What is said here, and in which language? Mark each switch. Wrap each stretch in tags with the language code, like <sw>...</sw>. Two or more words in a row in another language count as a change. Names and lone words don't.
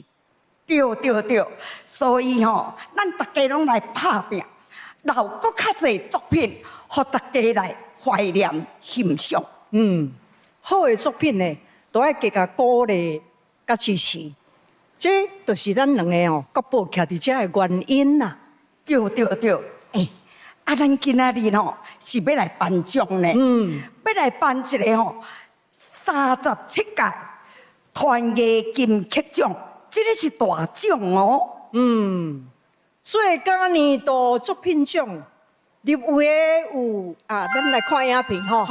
<nan>对，所以吼，咱大家拢来拍拼，留搁较侪作品，互大家来怀念欣赏。好的作品呢。都爱加鼓励、甲支持，这就是咱两个哦，国宝徛伫遮的原因啦。对，咱今仔日吼是要来颁奖呢，要来颁一个吼37届团结金曲奖，这个是大奖哦。最佳年度作品奖入围的有咱来看影片吼，</nan>